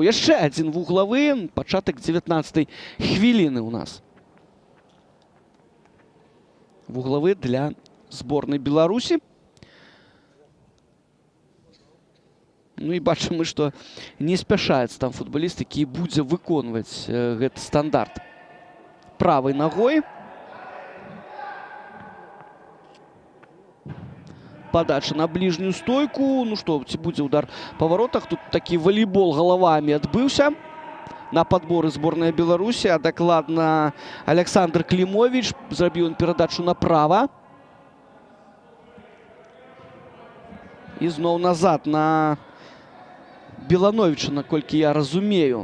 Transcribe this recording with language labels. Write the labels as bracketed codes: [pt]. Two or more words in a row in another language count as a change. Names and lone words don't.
[be] Яшчэ адзін вуглавы, пачатак 19-й хвіліны ў нас. Вуглавы для зборнай Беларусі. Ну і бачым мы, што не спяшаецца там футбаліст, які будзе выконваць гэты стандарт. [ru] Правой ногой. Подача на ближнюю стойку. Ну что, [be] будзе удар по воротах. Тут такі волейбол головами адбыўся на подборы зборная Беларусі. А дакладна Александр Климович. Зрабіў ён перадачу направо. І зноў назад на Белановича, наколькі я разумею.